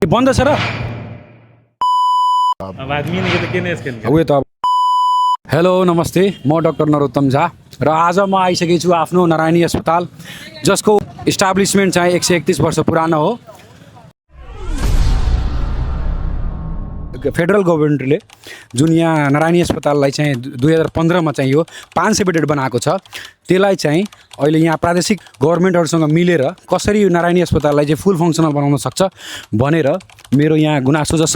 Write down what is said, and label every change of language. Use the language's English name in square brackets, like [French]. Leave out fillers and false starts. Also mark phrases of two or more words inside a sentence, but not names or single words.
[Nepali] बन्द छ र [Hindi] अब आदमी नहीं तो के स्कैन [Nepali] उयो त हेलो नमस्ते, म डाक्टर नरोत्तम झा र आज म आइसकेको छु आफ्नो नारायणी अस्पताल, जसको इस्टाब्लिसमेन्ट चाहिँ 131 वर्ष पुरानो हो। फेडरल गभर्मेन्टले जुन यहाँ नारायणी अस्पताललाई चाहिँ 2015 मा चाहिँ यो 500 बेडेड बनाएको छ, त्यसलाई चाहिँ अहिले यहाँ प्रादेशिक गभर्मेन्टहरूसँग मिलेर कसरी यो नारायणी अस्पताललाई चाहिँ [English] full functional [Nepali] बनाउन सक्छ भनेर मेरो यहाँ गुनासो छ।